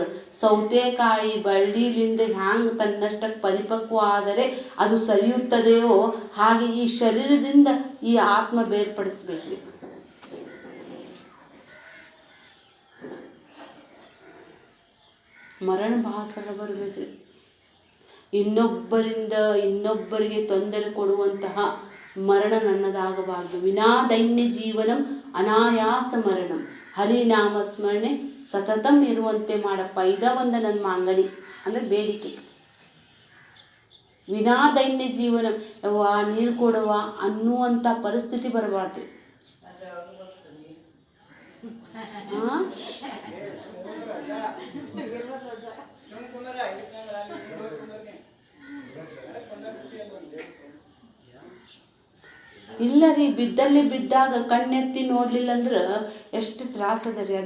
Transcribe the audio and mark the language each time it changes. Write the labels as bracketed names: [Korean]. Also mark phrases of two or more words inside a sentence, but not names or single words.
[Kannada] ಸೌತೆಕಾಯಿ ಬಳ್ಳಿಲಿಂದ ಹ್ಯಾಂಗೆ ತನ್ನಷ್ಟಕ್ಕೆ ಪರಿಪಕ್ವ ಆದರೆ ಅದು ಸರಿಯುತ್ತದೆಯೋ ಹಾಗೆ ಈ ಶರೀರದಿಂದ ಈ ಆತ್ಮ ಬೇರ್ಪಡಿಸ್ಬೇಕು. ಮರಣ ಭಾಸರ ಬರಬೇಕ್ರಿ. ಇನ್ನೊಬ್ಬರಿಗೆ ತೊಂದರೆ ಕೊಡುವಂತಹ ಮರಣ ನನ್ನದಾಗಬಾರ್ದು. [Sanskrit] ವಿನಾದೈನ್ಯ ಜೀವನಂ ಅನಾಯಾಸ ಮರಣಂ. [Kannada] ಹರಿನಾಮ ಸ್ಮರಣೆ ಸತತಂ ಇರುವಂತೆ ಮಾಡಪ್ಪ. ಇದ ಒಂದು ನನ್ನ ಮಾಂಗಡಿ ಅಂದರೆ ಬೇಡಿಕೆ. [Sanskrit] ವಿನಾದೈನ್ಯ ಜೀವನ [Kannada] ನೀರು ಕೊಡುವ ಅನ್ನುವಂಥ ಪರಿಸ್ಥಿತಿ ಬರಬಾರ್ದು. ಇಲ್ಲ ರೀ, ಬಿದ್ದಾಗ ಕಣ್ಣೆತ್ತಿ ನೋಡ್ಲಿಲ್ಲ ಅಂದ್ರೆ ಎಷ್ಟು ತ್ರಾಸದ ರೀ.